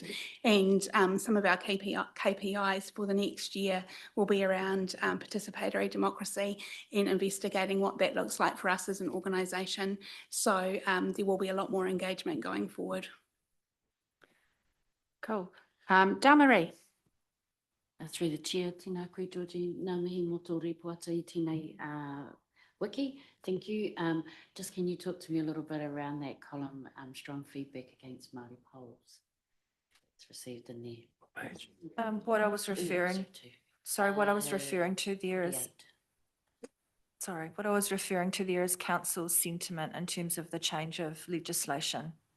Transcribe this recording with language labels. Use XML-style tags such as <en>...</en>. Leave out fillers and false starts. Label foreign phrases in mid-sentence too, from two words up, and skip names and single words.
<en>And some of our KPIs for the next year will be around participatory democracy and investigating what that looks like for us as an organisation. So there will be a lot more engagement going forward. Cool. Damarie. Through the chair,</en> <mi>tēnā koe Georgie, ngā mihi mō tō repoata I tēnei wiki.</mi> <en>Thank you. Just can you talk to me a little bit around that column, strong feedback against Māori polls? It's received in there. What I was referring, sorry, what I was referring to there is, sorry, what I was referring to there is council's sentiment in terms of the change of legislation.</en>